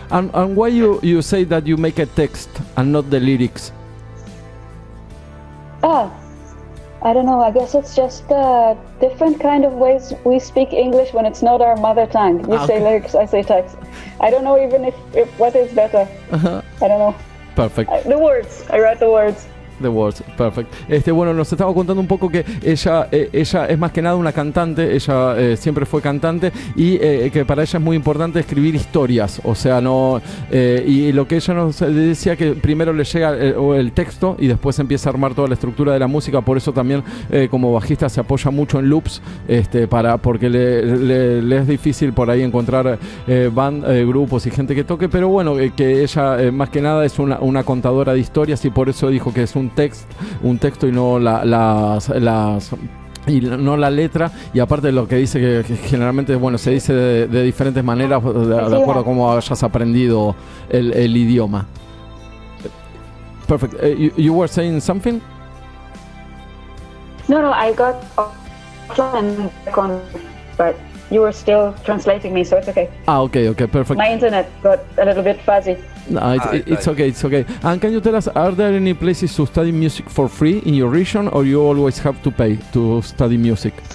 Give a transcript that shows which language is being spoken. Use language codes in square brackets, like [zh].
[en] And why you say that you make a text and not the lyrics? I don't know. I guess it's just different kind of ways we speak English when it's not our mother tongue. You say lyrics, I say text. I don't know even if what is better. I don't know. Perfect. The words. I write the words. The Words, perfect. [es] Bueno, nos estaba contando un poco que ella es más que nada una cantante, ella siempre fue cantante, y que para ella es muy importante escribir historias, o sea, no, y lo que ella nos decía, que primero le llega el texto y después empieza a armar toda la estructura de la música. Por eso también como bajista se apoya mucho en loops, porque le es difícil por ahí encontrar grupos y gente que toque, pero bueno, que ella más que nada es una contadora de historias, y por eso dijo que es un texto y no no la letra. Y aparte de lo que dice, que generalmente se dice de diferentes maneras de acuerdo a cómo hayas aprendido el idioma. [en] Perfect. You were saying something? No, I got offline, but you were still translating me, so it's okay. Okay, perfect. My internet got a little bit fuzzy. No, it's okay. And can you tell us, are there any places to study music for free in your region, or you always have to pay to study music?